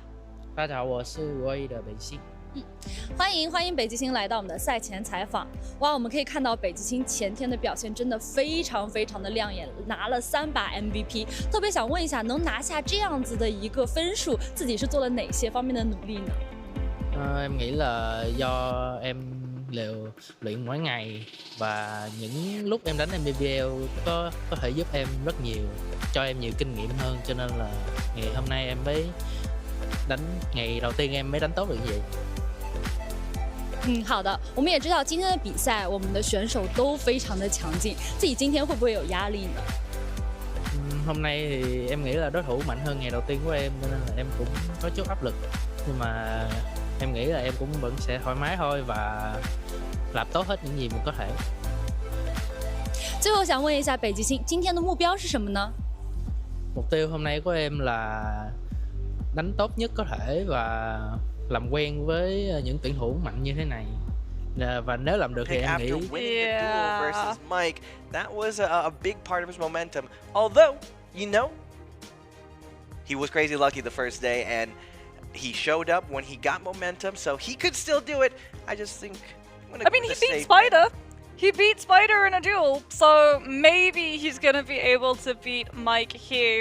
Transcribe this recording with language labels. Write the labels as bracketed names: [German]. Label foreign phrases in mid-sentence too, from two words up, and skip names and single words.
[Chinese] 大家好，我是521的北极。欢迎北极星来到我们的赛前采访。哇，我们可以看到北极星前天的表现真的非常的亮眼，拿了3把 MVP。特別想問一下，能拿下這樣子的一個分數，自己是做了哪些方面的努力呢 [Vietnamese] ？Em nghĩ là do em luyện mỗi ngày và những lúc em đánh MBBL có thể giúp em rất nhiều, cho em nhiều kinh nghiệm hơn, cho nên là ngày hôm nay em mới đánh ngày đầu tiên em mới đánh tốt được như vậy. [Chinese] 好的，我们也知道今天的比赛，我们的选手都非常的强劲，自己今天会不会有压力呢 [Vietnamese] ？Hôm nay thì em nghĩ là đối thủ mạnh hơn ngày đầu tiên của em, nên là em cũng có chút áp lực, nhưng mà em nghĩ là em cũng vẫn sẽ thoải mái thôi và làm tốt hết những gì mình có thể. [Chinese] 最後想問一下北極星，今天的目標是什麼呢？ [Vietnamese] Mục tiêu hôm nay của em là đánh tốt nhất có thể và làm quen với những tuyển thủ mạnh như thế này. Và nếu làm được thì em nghĩ. [English] Winning the duel versus Mike, that was a big part of his momentum. Although, you know, he was crazy lucky the first day and he showed up when he got momentum, so he could still do it. I just think. I mean, he beat Spider. He beat Spider in a duel, so maybe he's gonna be able to beat Mike here.